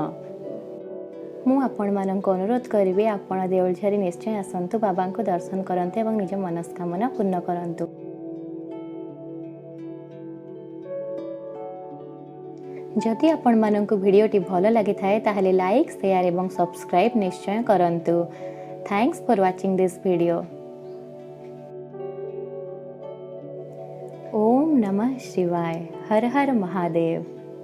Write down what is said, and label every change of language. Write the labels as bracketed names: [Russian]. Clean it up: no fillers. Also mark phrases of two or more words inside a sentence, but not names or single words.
[Odia] ମୁ ଆପଣ ମାନଙ୍କୁ ଅନୁରୋଧ କରିବି ଆପଣ ଦେଉଳଝରୀ ନିଶ୍ଚୟ ଆସନ୍ତୁ, ବାବାଙ୍କୁ ଦର୍ଶନ କରନ୍ତୁ ଏବଂ ନିଜ ମନସ୍କାମନା ପୂର୍ଣ୍ଣ କରନ୍ତୁ। ଯଦି ଆପଣ ମାନଙ୍କୁ ଭିଡିଓଟି ଭଲ ଲାଗି ଥାଏ ତାହାଲେ ଲାଇକ, ଶେୟାର ଏବଂ ସବସ୍କ୍ରାଇବ ନିଶ୍ଚୟ କରନ୍ତୁ। [English] thanks for watching this video. [Sanskrit] ओम नमः शिवाय। हर हर महादेव।